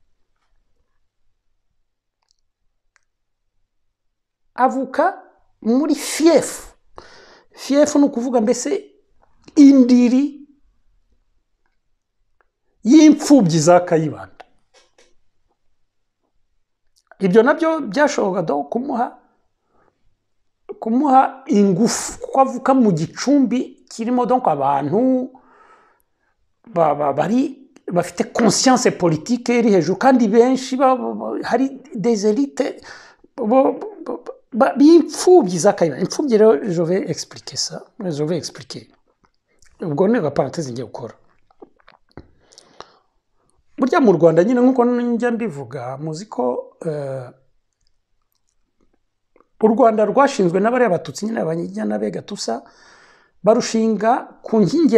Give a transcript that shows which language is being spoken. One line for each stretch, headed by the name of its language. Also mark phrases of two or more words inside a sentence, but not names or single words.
Kinyarwanda: avuka muri fief ni ukuvuga mbese indiri y'imfubyi za Kayibanda ibyo nabyo byashoboka do kumuha ingufu kuko avuka mu gicumbi kirimo donc abantu bafite
French: conscience politique
Kinyarwanda: iri hejuru kandi benshi hari
French: des élites
Kinyarwanda: b'imfubyi za Kayibanda imfubyi rero
French: je vais expliquer
Kinyarwanda: ubwo ni parenthèse ngiye gukora burya mu Rwanda nyine nkuko njya mbivuga muzi ko u Rwanda rwashinzwe n'abari abatutsi nyine abanyijya n'abega tusa barushinga ku nkingi